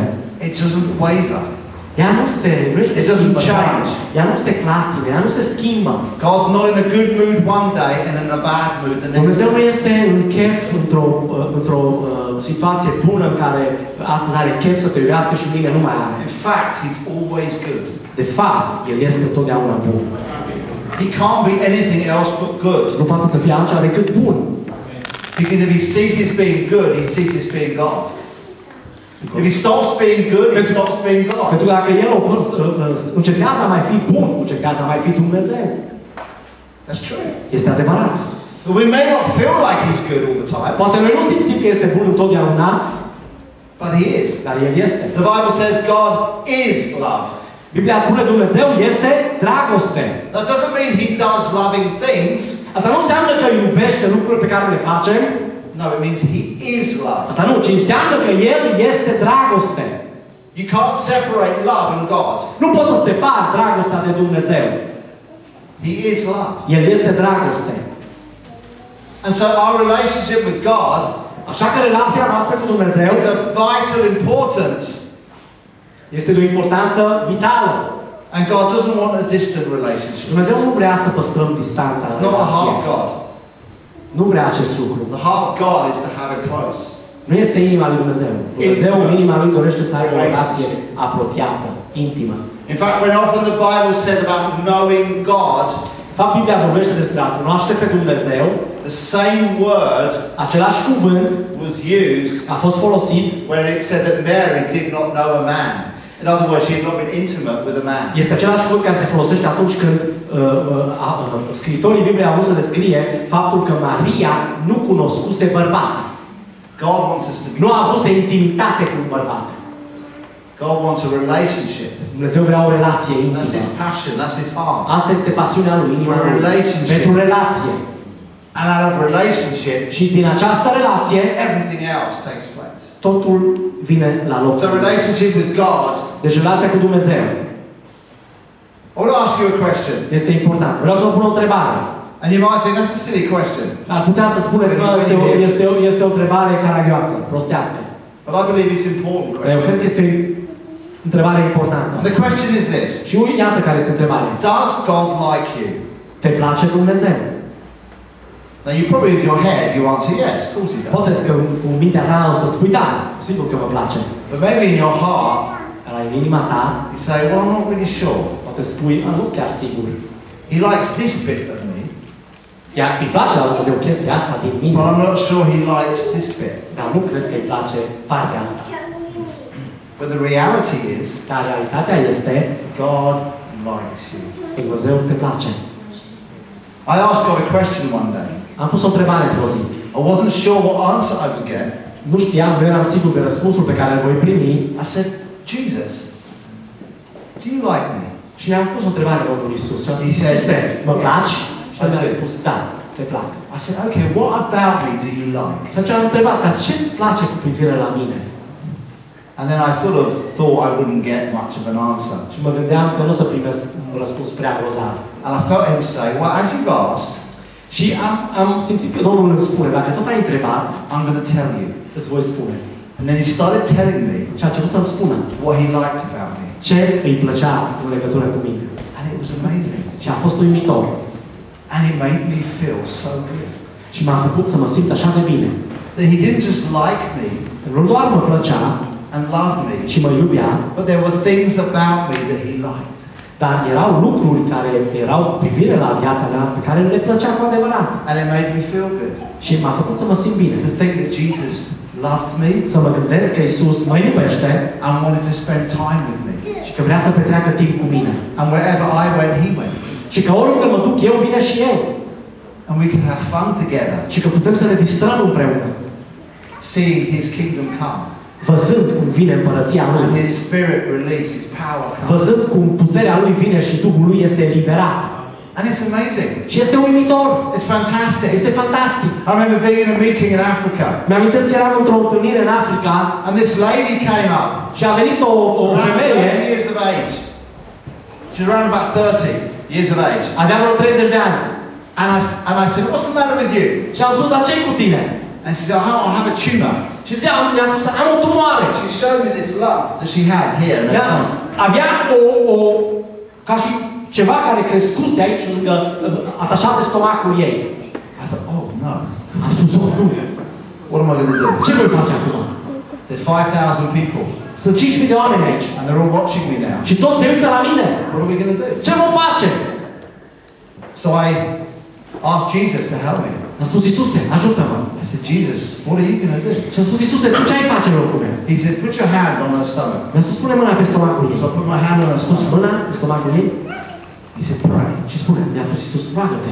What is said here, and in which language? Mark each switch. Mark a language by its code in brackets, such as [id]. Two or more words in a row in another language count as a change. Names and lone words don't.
[en] It doesn't waver. [ro] Ea nu este [en] It doesn't [ro] schimbătoare. [en] change. [ro] Ea nu se clatine, ea nu se schimbă. [en] God's not in a good mood one day and in a bad mood the next. [ro] Dumnezeu nu este în chef într-o situație bună în care astăzi are chef să te iubească și mâine nu mai are. [en] In fact, He's always good. [ro] De fapt, El este întotdeauna bun. [en] He can't be anything else but good. [ro] Nu poate să fie altceva decât bun. [en] Because if He ceases being good, He ceases being God. If he stops being good, he stops being God. [ro] Pentru că dacă el încetează a mai fi bun, încetează a mai fi Dumnezeu. [en] That's true. [ro] Este adevărat. [en] We may not feel like he's good all the time, [ro] Poate noi nu simțim că este bun întotdeauna, [en] but he is. [ro] dar el este. [en] The Bible says God is love. [ro] Biblia spune Dumnezeu este dragoste. [en] That doesn't mean he does loving things. [ro] Asta nu înseamnă că iubește lucrurile pe care le facem. [en] No, it means he is love. [ro] Asta nu, ci înseamnă că el este dragoste. [en] You can't separate love and God. [ro] Nu poți să separi dragostea de Dumnezeu. [en] He is love. [ro] El este dragoste. [en] And so our relationship with God [ro] Așa că relația noastră cu Dumnezeu [en] is of vital importance. [ro] este de o importanță vitală. [en] And God doesn't want a distant relationship. [ro] Dumnezeu nu vrea să păstrăm distanța în [en] Not the [ro] relație. [en] heart of God. [ro] Nu vrea acest lucru. [en] The heart of God is to have it close. [ro] Nu este inima lui Dumnezeu. Dumnezeu în inima lui dorește să aibă o relație apropiată, intimă. [en] In fact, when often the Bible said about knowing God, [ro] De fapt, Biblia vorbește despre a cunoaște pe Dumnezeu. [en] the same word [ro] Același cuvânt [en] was used [ro] a fost folosit. [en] when it said that Mary did not know a man. In other words, she had not been intimate with a man. [ro] Este același cuvânt care se folosește atunci când scriitorii Bibliei au vrut să descrie faptul că Maria nu cunoscuse bărbat. [en] God wants us to be. [ro] Nu a avut să intimitate cu un bărbat. [en] God wants a relationship. [ro] Dumnezeu vrea o relație [en] That's [ro] intimă. [en] his passion. That's his heart. [ro] Asta este pasiunea lui, inima [en] For a [ro] lui. [en] relationship. [ro] Pentru relație. [en] And out of relationship, [ro] Și din această relație, [en] everything else takes place. [ro] totul vine la loc. [en] So relationship with God. [ro] Deci relația cu Dumnezeu [en] I want to ask you a question. [ro] este importantă. Vreau să vă pun o întrebare. [en] And you might think that's a silly question. [ro] Ar putea să spuneți că este o întrebare caragioasă, prostească. [en] But I believe it's important [ro] Dar eu cred că [en] question. [ro] este o întrebare importantă. [en] And the question is this. [ro] Și iată care este întrebarea. [en] Does God like you? [ro] Te place Dumnezeu? [en] Now you probably with your head you answer yes, of course he does. [ro] Poate că cu mintea ta o să spui da, sigur că mă place. [en] But maybe in your heart [ro] Dar în inima ta, [en] you say, well, I'm not really sure. [ro] poate spui, nu sunt chiar sigur. [en] He likes this bit of me, [ro] Iar îi place la Dumnezeu chestia asta din mine, [en] but I'm not sure he likes this bit. [ro] dar nu cred că îi place partea asta. [en] But the reality is, [ro] Dar realitatea este [en] God likes you. [ro] că Dumnezeu te place. [en] I asked God a question one day. [ro] Am pus o întrebare într-o zi. [en] I wasn't sure what answer I would get. [ro] Nu știam, nu eram sigur de răspunsul pe care îl voi primi. [en] I said, Jesus, do you like me? [ro] Și mi-am pus o întrebare Domnului Iisus. Și am zis, [en] He said, [ro] Iisuse, mă placi? Și el mi-a [en] I do. [ro] spus, da, te plac. [en] I said, okay, what about me do you like? [ro] Și atunci am întrebat, dar ce-ți place cu privire la mine? [en] And then I sort of thought I wouldn't get much of an answer. [ro] Și mă gândeam că nu o să primesc un răspuns prea grozav. [en] And I felt him say, well, as you've asked, [ro] Și am simțit că Domnul îmi spune, dacă tot ai întrebat, [en] I'm going to tell you. [ro] îți voi spune. [en] And then he started telling me [ro] Și a început să-mi spună [en] what he liked about me. [ro] ce îi plăcea în legătură cu mine. [en] And it was amazing. [ro] Și a fost uimitor. [en] And it made me feel so good. [ro] Și m-a făcut să mă simt așa de bine. [en] That he didn't just like me [ro] Nu doar mă plăcea [en] and love me, [ro] și mă iubea, [en] but there were things about me that he liked. [ro] dar erau lucruri care erau cu privire la viața mea pe care le plăcea cu adevărat. [en] And it made me feel good. [ro] Și m-a făcut să mă simt bine. [en] To think that Jesus loved me [ro] Să mă gândesc că Iisus mă iubește [en] and wanted to spend time with me. [ro] și că vrea să petreacă timp cu mine. [en] And wherever I went, he went. [ro] Și că oriunde mă duc eu, vine și eu. [en] And we can have fun together, [ro] Și că putem să ne distrăm împreună. [en] seeing his kingdom come. [ro] Văzând cum vine împărăția [en] And [ro] Lui. [en] his spirit release, his power come. [ro] Văzând cum puterea Lui vine și Duhul Lui este eliberat. [en] And it's amazing. [ro] Și este uimitor. [en] It's fantastic. [ro] Este fantastic. [en] I remember being in a meeting in Africa. [ro] Mi-amintesc că eram într-o întâlnire în Africa [en] And this lady came up. [ro] și a venit o [en] Around [ro] femeie, [en] 30 years of age. She's around about 30 years of age. [ro] avea vreo 30 de ani. [en] And I said, what's the matter with you? [ro] Și am spus, dar ce-i cu tine? [en] And she said, oh, I have a tumor. [ro] Și mi-a spus, am o tumoare. [en] She showed me this lump that she had here in her [ro] Ea [en] stomach. [ro] avea ca și ceva care crescuse aici, lângă, atașat de stomacul ei. [en] I thought, oh no. [ro] Am spus, oh, nu. [en] What am I going to do? [ro] Ce voi face acum? [en] There's 5,000 people. [ro] Sunt 5.000 de oameni aici. [en] And they're all watching me now. [ro] Și toți se uită la mine. [en] What are we going to do? [ro] Ce vom face? [en] So I asked Jesus to help me. [ro] A spus, Iisuse, ajută-mă. [en] I said, Jesus, what are you going to do? [ro] Și a spus, Iisuse, tu ce ai face în locul meu? [en] He said, put your hand on her stomach. [ro] Mi-a spus, pune mâna pe stomacul ei. [en] So I put my hand on her [ro] A spus [en] stomach. [ro] mâna pe stomacul ei [en] He said, pray. [ro] și spune, mi-a spus Iisus, roagă-te.